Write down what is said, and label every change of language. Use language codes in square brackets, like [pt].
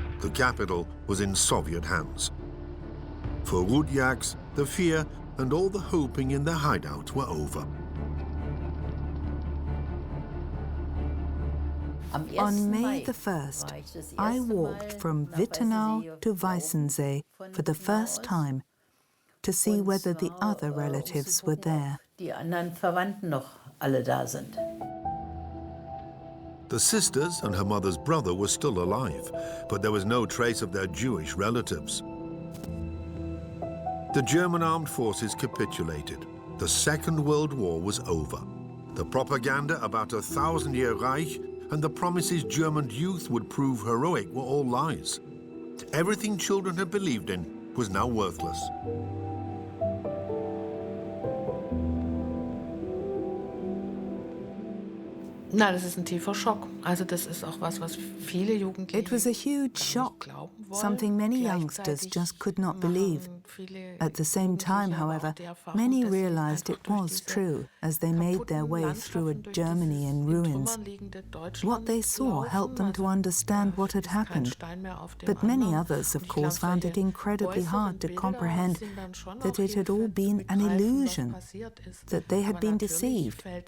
[en] The capital was in Soviet hands. For Ruth, the fear and all the hoping in their hideout were over. On May the 1st, I walked from Wittenau to Weißensee for the first time to see whether the other relatives were there. [de] Die anderen Verwandten noch alle da sind. [en] The sisters and her mother's brother were still alive, but there was no trace of their Jewish relatives. The German armed forces capitulated. The Second World War was over. The propaganda about a 1,000-year Reich and the promises German youth would prove heroic were all lies. Everything children had believed in was now worthless. [de] Nein, das ist ein tiefer Schock. Also das ist auch was viele Jugendliche. [en] It was a huge shock, something many youngsters just could not believe. At the same time, however, many realized it was true as they made their way through a Germany in ruins. What they saw helped them to understand what had happened. But many others, of course, found it incredibly hard to comprehend that it had all been an illusion, that they had been deceived.